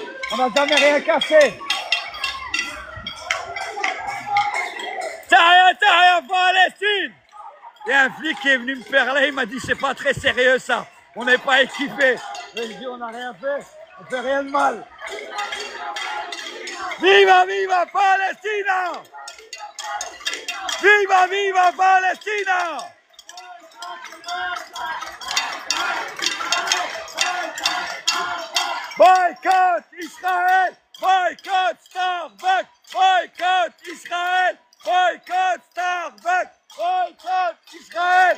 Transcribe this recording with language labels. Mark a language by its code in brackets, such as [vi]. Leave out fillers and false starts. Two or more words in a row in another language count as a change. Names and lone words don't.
[fr] On n'a jamais rien cassé. T'as rien, Palestine. Il y a un flic qui est venu me parler, il m'a dit c'est pas très sérieux ça. On n'est pas équipés. Je lui ai dit on n'a rien fait, on fait rien de mal. [it] Viva, viva Palestina! Viva, viva Palestina! [fr] Boycott Israël! Boycott Starbucks! Boycott Israël! Boycott Starbucks! Boycott Israël!